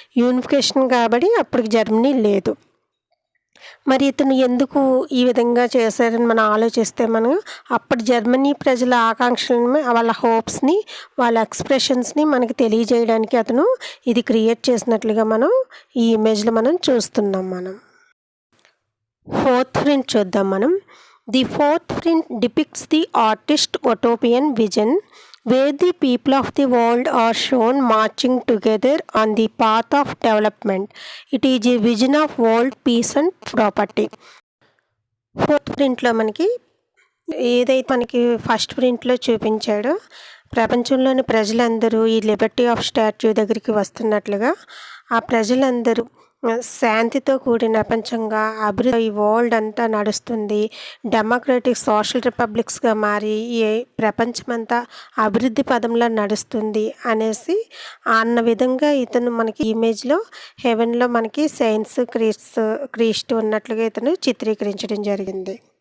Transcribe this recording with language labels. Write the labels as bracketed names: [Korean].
[Telugu] Unification కాబట్టి అప్పటికి Germany లేదు. మరి ఇతను ఎందుకు ఈ విధంగా చేశారని మనం ఆలోచిస్తే, మనం అప్పటి జర్మనీ ప్రజల ఆకాంక్షలని, వాళ్ళ హోప్స్ని, వాళ్ళ ఎక్స్ప్రెషన్స్ని మనకి తెలియజేయడానికి అతను ఇది క్రియేట్ చేసినట్లుగా మనం ఈ ఇమేజ్లో మనం చూస్తున్నాం. మనం ఫోర్త్ ప్రింట్ చూద్దాం. [English] మనం the fourth print depicts the artist utopian vision where the people of the world are shown marching together on the path of development. It is a vision of world peace and property. [Telugu] Fourth ప్రింట్లో మనకి ఏదైతే మనకి first ప్రింట్లో చూపించాడో, ప్రపంచంలోని ప్రజలందరూ ఈ Liberty of statue దగ్గరికి వస్తున్నట్లుగా, ఆ ప్రజలందరూ శాంతితో కూడిన ప్రపంచంగా అభివృద్ధి ఈ వరల్డ్ అంతా నడుస్తుంది, డెమోక్రటిక్ సోషల్ రిపబ్లిక్స్గా మారి ఈ ప్రపంచమంతా అభివృద్ధి పదంలో నడుస్తుంది అనేసి అన్న విధంగా ఇతను మనకి ఇమేజ్లో హెవెన్లో మనకి సైన్స్ క్రీస్తు ఉన్నట్లుగా ఇతను చిత్రీకరించడం జరిగింది.